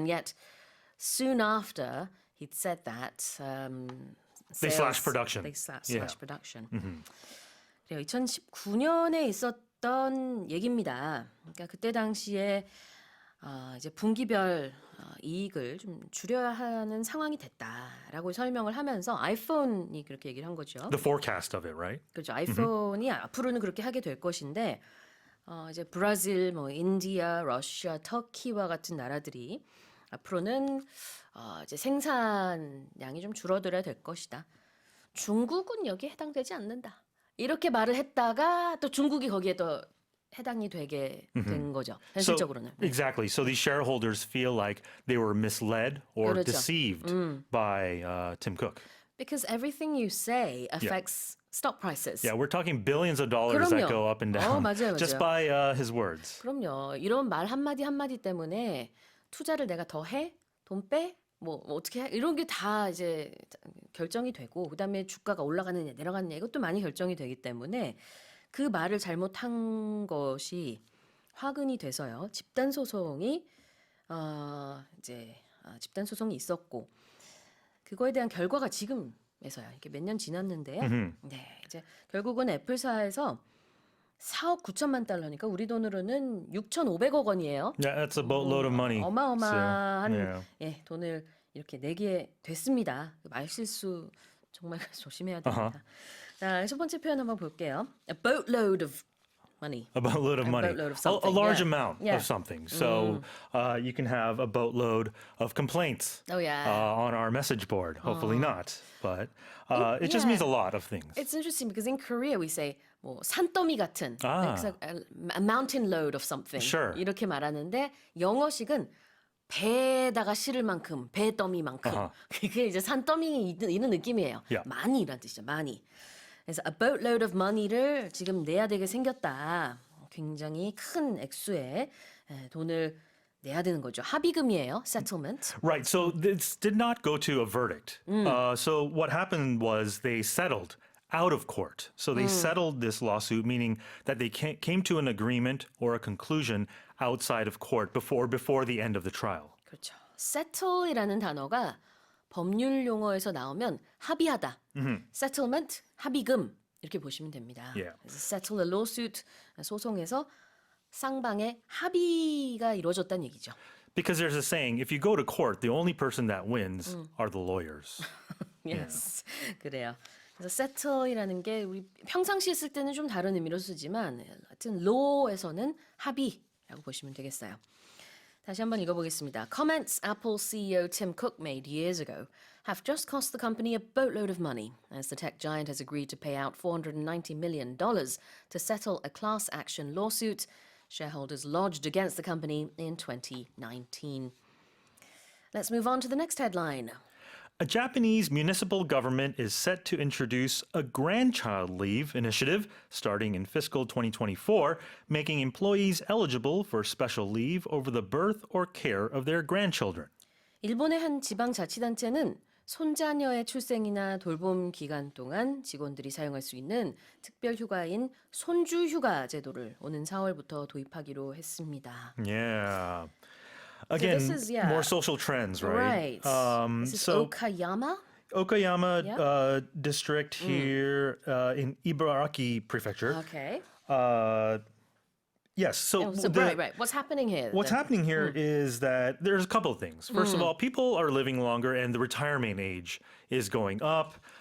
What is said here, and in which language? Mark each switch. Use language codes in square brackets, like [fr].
[en] And yet soon after he'd said that They slashed production. They slashed production. [ko] 그래요. 2019년에 있었던 얘기입니다. 그러니까 그때 당시에 이제 분기별 이익을 좀 줄여야 하는 상황이 됐다라고 설명을 하면서 아이폰이 그렇게 얘기를 한 거죠. [en] The forecast of it, right? [ko] 그렇죠. 아이폰이 앞으로는 그렇게 하게 될 것인데 이제 브라질, 인디아, 러시아, 터키와 같은 나라들이 앞으로는 이제 생산량이 좀 줄어들어야 될 것이다. 중국은 여기에 해당되지 않는다. 이렇게 말을 했다가 또 중국이 거기에 또 해당이 되게 된 거죠. 현실적으로는. [en] So, exactly. So these shareholders feel like they were misled or deceived by Tim Cook. Because everything you say affects stock prices. Yeah, we're talking billions of dollars that go up and down [ko] 맞아요. [en] just by his words. [ko] 그럼요. 이런 말 한마디 한마디 때문에 투자를 내가 더 해? 돈 빼? 뭐 어떻게 해? 이런 게 다 이제 결정이 되고 그다음에 주가가 올라가느냐 내려가느냐 이것도 많이 결정이 되기 때문에 그 말을 잘못한 것이 화근이 돼서요. 집단 소송이 있었고 그거에 대한 결과가 지금에서야 이게 몇 년 지났는데요. 네, 이제 결국은 애플사에서 4억 9천만 달러니까 우리 돈으로는 6,500억 원이에요. [en] Yeah, that's a boatload of money. [ko] 어마어마한 돈을 이렇게 내게 됐습니다. 말실수 정말 조심해야 됩니다. 자, 첫 번째 표현 한번 볼게요. [en] A boatload of money. A boatload of money. A boatload of something. A large amount of something. So you can have a boatload of complaints on our message board. Hopefully not. But it just means a lot of things. It's interesting because in Korea we say [ko] 뭐 산더미 같은 [en] a mountain load of something [ko] 이렇게 말하는데 영어식은 배에다가 실을 만큼 배더미만큼 그게 이제 산더미 있는 느낌이에요. 많이란 뜻이죠. 많이. 그래서 [en] a boatload of money [ko] 를 지금 내야 되게 생겼다. 굉장히 큰 액수의 돈을 내야 되는 거죠. 합의금이에요. Settlement. [en] Right. So this did not go to a verdict. So what happened was they settled out of court. So they settled this lawsuit, meaning that they came to an agreement or a conclusion outside of court before the end of the trial. [ko] 그렇죠. Settle이라는 단어가 법률 용어에서 나오면 합의하다. Settlement, 합의금 이렇게 보시면 됩니다. [en] Yeah. [ko] 그래서 [en] settle a lawsuit, [ko] 소송에서 쌍방의 합의가 이루어졌다는 얘기죠. [en] Because there's a saying, if you go to court, the only person that wins are the lawyers. Yes. [ko] 그래요. 그래서 settle이라는 게 우리 평상시에 쓸 때는 좀 다른 의미로 쓰지만 하여튼 law에서는 합의라고 보시면 되겠어요. 다시 한번 읽어보겠습니다. [en] Comments Apple CEO Tim Cook made years ago have just cost the company a boatload of money as the tech giant has agreed to pay out $490 million to settle a class action lawsuit shareholders lodged against the company in 2019. Let's move on to the next headline. A Japanese municipal government is set to introduce a grandchild leave initiative starting in fiscal 2024, making employees eligible for special leave over the birth or care of their grandchildren. [ko] 일본의 한 지방자치단체는 손자녀의 출생이나 돌봄 기간 동안 직원들이 사용할 수 있는 특별 휴가인 손주 휴가 제도를 오는 4월부터 도입하기로 했습니다. [en] Yeah. Again, so this is, more social trends, right? Right. This is Okayama? Okayama district here in Ibaraki Prefecture. Okay. Yes. So, right. What's happening here? What's happening here is that there's a couple of things. First of all, people are living longer and the retirement age is going up.